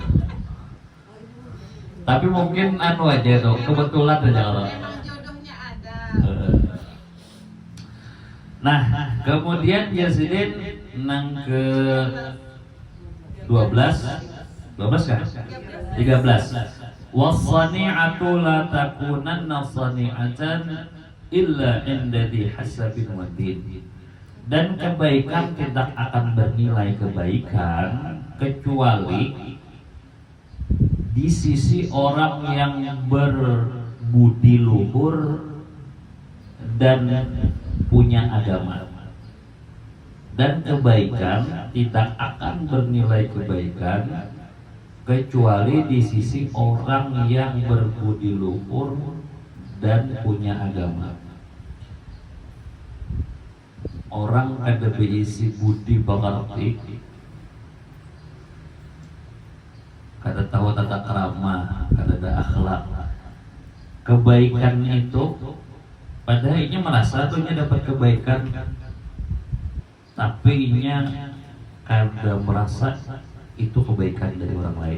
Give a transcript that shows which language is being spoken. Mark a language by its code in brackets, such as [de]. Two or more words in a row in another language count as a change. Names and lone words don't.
[bjn] Tapi mungkin anu aja tuh, kebetulan aja kalau. [id] Memang jodohnya ada. [bjn] Nah, kemudian Yazidin nang ke 12 kan? [id] 13. [ar] والصنيعة لا تكونن صنيعة إلا عند ذي حسب ودين. [id] Dan kebaikan tidak akan bernilai kebaikan kecuali di sisi orang yang berbudi luhur dan punya agama. Dan kebaikan tidak akan bernilai kebaikan kecuali di sisi orang yang berbudi luhur dan punya agama. [bjn] Orang kada berisi budi bakarti, kada tahu tata krama, kada ada akhlak. Kebaikan itu padahal ini merasa tuh dapat kebaikan, tapi inya kada merasa itu kebaikan dari orang lain.